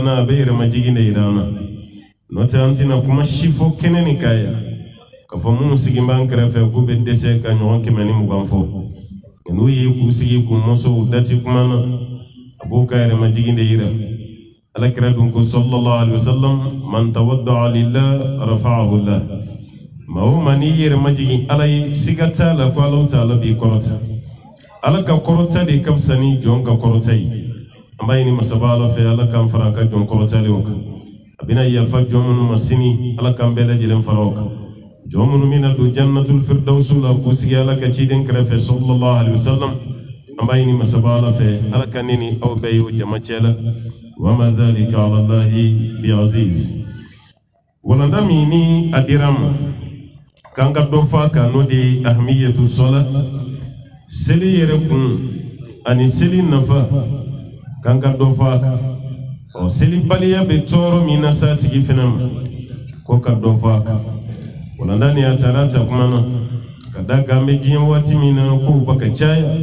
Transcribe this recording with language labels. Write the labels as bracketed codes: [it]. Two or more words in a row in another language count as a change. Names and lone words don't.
[bm] na a bɛ yɛrɛmajigi de yira an na n'o tɛ an tɛna kuma si fɔ kɛnɛ nin kan yan k'a fɔ minnu sigi b'an kɛrɛfɛ k'u bɛ dɛsɛ ka ɲɔgɔn 120 fɔ n'u ye k'u sigi k'u mɔsɔw dati kuma na a b'o ka yɛrɛmajigi de yira alakira dun ko [ar] صلى الله عليه وسلم من تواضع لله رفعه الله [bm] ma o ma ni yɛrɛmajigi Ala ye siga t'a la ko [ar] الله تعالى [bm] b'i kɔrɔta Ala ka kɔrɔta de ka fisa ni jɔn ka kɔrɔta ye an b'a ɲini masaba Ala fɛ Ala k'an fara ka jɔn kɔrɔtalenw kan a bɛna yafa jɔn minnu ma sini Ala k'an bɛɛ lajɛlen fara o kan jɔn minnu bɛna don [ar] جنة الفردوس [bm] la k'u sigi Ala ka ciden kɛrɛfɛ [ar] صلى الله عليه وسلم [bm] an b'a ɲini masaba Ala fɛ Ala ka ne ni aw bɛɛ ye o jama cɛ la [ar] وما ذلك على الله بعزيز [bm] walanda min ni a dira ma k'an ka dɔ fɔ a kan n'o de ye [ar] أهمية الصلاة [bm] seli yɛrɛ kun ani seli nafa k'an ka dɔ fɔ a kan selibaliya bɛ tɔɔrɔ min na s'a tigi fɛnɛ ma ko ka dɔ fɔ a kan walanda ni a taara ta kuma na ka da kan an bɛ diɲɛ waati min na kow ba ka caya